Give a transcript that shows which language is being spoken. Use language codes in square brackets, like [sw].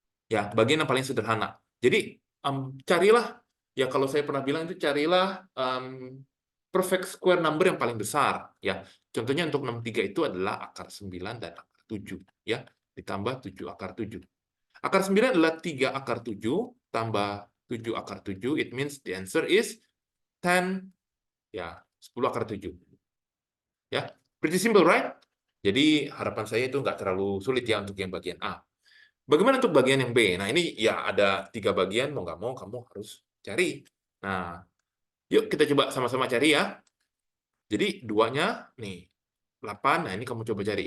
[id] Ya, bagian yang paling sederhana. Jadi, carilah, ya kalau saya pernah bilang itu carilah perfect square number yang paling besar. Ya, contohnya untuk 63 itu adalah akar 9 dan akar 7. Ya, ditambah 7 akar 7. Akar 9 adalah 3 akar 7 tambah 7 akar 7. [en] It means the answer is 10, ya, [id] 10 akar 7. [en] Ya, pretty simple, right? [id] Jadi harapan saya itu nggak terlalu sulit ya untuk yang bagian A. Bagaimana untuk bagian yang B? Nah, ini ya ada 3 bagian, mau nggak mau kamu harus cari. Nah, yuk kita coba sama-sama cari ya. Jadi duanya nih, 8, nah ini kamu coba cari.